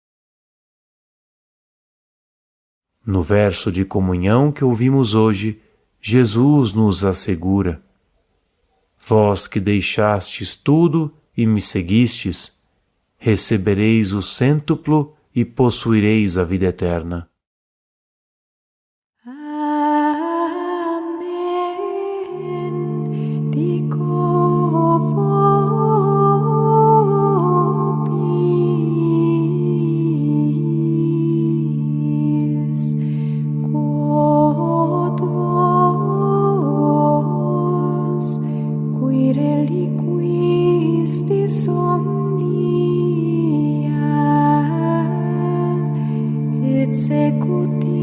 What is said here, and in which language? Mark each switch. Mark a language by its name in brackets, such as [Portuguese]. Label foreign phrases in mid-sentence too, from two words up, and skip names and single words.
[Portuguese] No verso de comunhão que ouvimos hoje, Jesus nos assegura: vós que deixastes tudo e me seguistes, recebereis o cêntuplo e possuireis a vida eterna. Amen. [Latin] Dico vobis, quod vos, qui reliquistis omnia, et secut